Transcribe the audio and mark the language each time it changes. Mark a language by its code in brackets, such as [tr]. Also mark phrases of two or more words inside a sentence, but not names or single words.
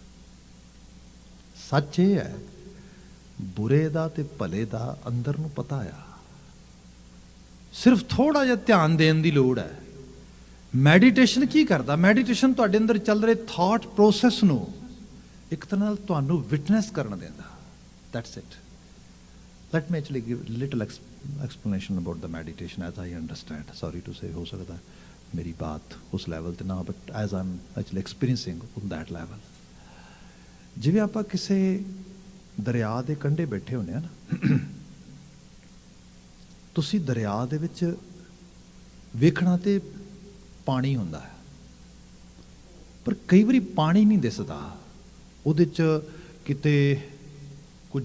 [pa] ਸੱਚ ਇਹ ਹੈ ਬੁਰੇ ਦਾ ਤੇ ਭਲੇ ਦਾ ਅੰਦਰ ਨੂੰ ਪਤਾ ਆ, ਸਿਰਫ ਥੋੜਾ ਜਿਹਾ ਧਿਆਨ ਦੇਣ ਦੀ ਲੋੜ ਹੈ। ਮੈਡੀਟੇਸ਼ਨ ਕੀ ਕਰਦਾ? ਮੈਡੀਟੇਸ਼ਨ ਤੁਹਾਡੇ ਅੰਦਰ ਚੱਲ ਰਹੇ [en] thought process [pa] ਨੂੰ ਇੱਕ ਤਰ੍ਹਾਂ ਨਾਲ ਤੁਹਾਨੂੰ ਵਿਟਨੈਸ ਕਰਨ ਦਿੰਦਾ। [en] That's it. Let me actually give little explanation about the meditation as I understand. Sorry to say, [pa] ਹੋ ਸਕਦਾ ਮੇਰੀ ਬਾਤ ਉਸ ਲੈਵਲ ਤੇ ਨਾ, [en] but as I'm actually experiencing on that level, [pa] ਜਿਵੇਂ ਆਪਾਂ ਕਿਸੇ ਦਰਿਆ ਦੇ ਕੰਢੇ ਬੈਠੇ ਹੁੰਦੇ ਆ ਨਾ, ਤੁਸੀਂ ਦਰਿਆ ਦੇ ਵਿੱਚ ਵੇਖਣਾ ਤੇ ਪਾਣੀ ਹੁੰਦਾ ਹੈ, ਪਰ ਕਈ ਵਾਰੀ ਪਾਣੀ ਨਹੀਂ ਦਿਸਦਾ, ਉਹਦੇ 'ਚ ਕਿਤੇ ਕੁਝ